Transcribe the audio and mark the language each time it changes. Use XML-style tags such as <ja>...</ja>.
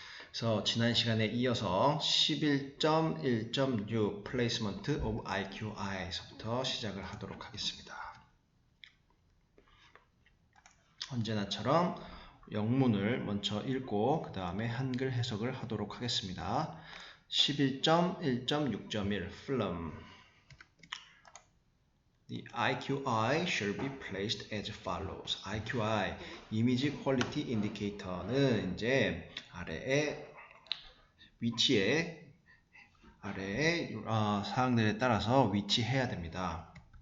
<ko>그래서 지난 시간에 이어서 11.1.6 Placement of IQI에서부터 시작을 하도록 하겠습니다. 언제나처럼 영문을 먼저 읽고 그 다음에 한글 해석을 하도록 하겠습니다.</ko> <en>11.1.6.1 Film The IQI shall be placed as follows.</en> <ko>IQI, Image Quality Indicator는 이제 아래에 위치에 아래에 사항들에 따라서 위치해야 됩니다.</ko>